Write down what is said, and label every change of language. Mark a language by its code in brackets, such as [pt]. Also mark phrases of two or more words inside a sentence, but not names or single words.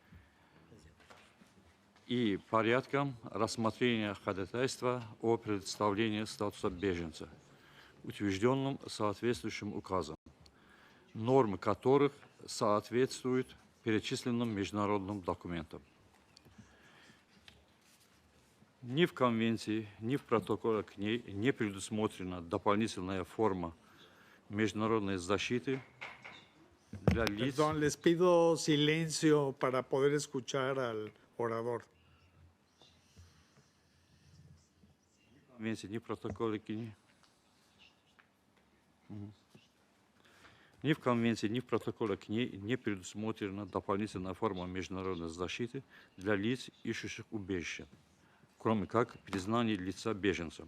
[ru] и порядком рассмотрения ходатайства о предоставлении статуса беженца, утвержденным соответствующим указом, нормы которых соответствуют перечисленным международным документам. Ни в Конвенции, ни в протоколе к ней не предусмотрена дополнительная форма международной защиты для лиц. [es] Perdón, les pido silencio para poder escuchar al orador. [ru] Конвенции, ни в протоколе к ней. Ни в Конвенции, ни в протоколе к ней не предусмотрена дополнительная форма международной защиты для лиц, ищущих убежище, кроме как признание лица беженцем.